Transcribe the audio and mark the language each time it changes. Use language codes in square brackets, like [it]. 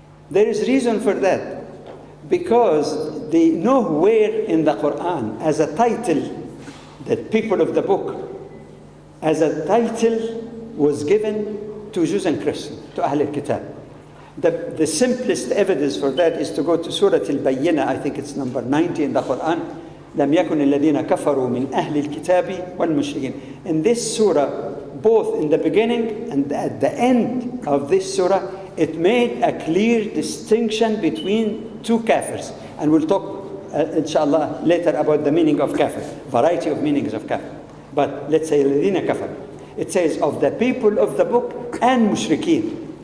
[en] There is reason for that, because they nowhere in the Quran as a title, that people of the book, as a title was given to Jews and Christians, to Ahl al-Kitab. The simplest evidence for that is to go to Surah Al-Bayyinah, I think it's number 90 in the Quran. [ar] لم يكن الذين كفروا من أهل الكتاب والمشركين. [en] In this surah, both in the beginning and at the end of this surah, it made a clear distinction between two kafirs. And we'll talk, inshallah, later about the meaning of kafir, variety of meanings of kafir. But let's say [ar] الذين كفروا. [en] It says of the people of the book and mushrikeen.